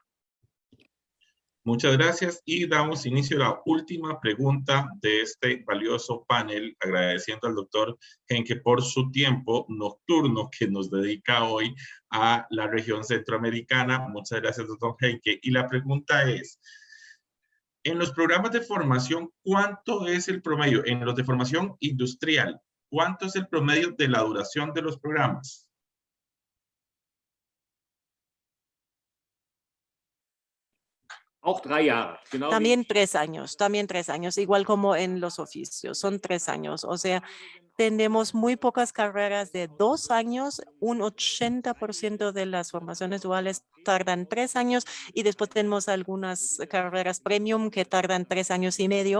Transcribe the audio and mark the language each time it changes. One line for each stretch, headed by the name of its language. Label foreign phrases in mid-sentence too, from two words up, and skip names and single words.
Spanish: Muchas gracias y damos inicio a la última pregunta de este valioso panel, agradeciendo al doctor Henke por su tiempo nocturno que nos dedica hoy a la región centroamericana. Muchas gracias, doctor Henke. Y la pregunta es, en los programas de formación, ¿cuánto es el promedio? En los de formación industrial, ¿cuánto es el promedio de la duración de los programas?
German: Auch 3 Jahre. Genau
Spanish: también 3 años, igual como en los oficios, son 3 años. O sea, tenemos muy pocas carreras de 2 años, un 80% de las formaciones duales tardan 3 años y después tenemos algunas carreras premium que tardan 3 años y medio.